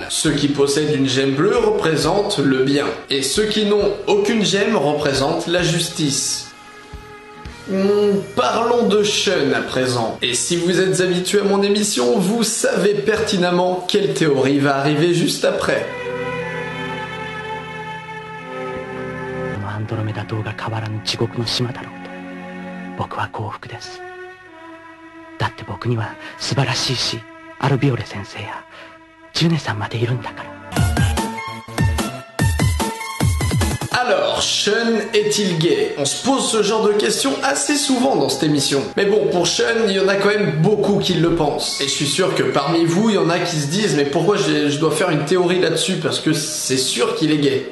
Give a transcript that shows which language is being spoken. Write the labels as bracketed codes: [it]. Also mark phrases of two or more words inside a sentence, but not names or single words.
[fr] Ceux qui possèdent une gemme bleue représentent le bien. Et ceux qui n'ont aucune gemme représentent la justice. Parlons de Shun à présent. Et si vous êtes habitué à mon émission, vous savez pertinemment quelle théorie va arriver juste après. [ja] アンドロメダ島が変わらぬ地獄の島だろうと僕は幸福です。だって僕には素晴らしいしアルビオレ先生やジュネさんまでいるんだから。 [fr] Alors, Shun est-il gay? On se pose ce genre de questions assez souvent dans cette émission. Mais bon, pour Shun, il y en a quand même beaucoup qui le pensent. Et je suis sûr que parmi vous, il y en a qui se disent mais pourquoi je dois faire une théorie là-dessus parce que c'est sûr qu'il est gay.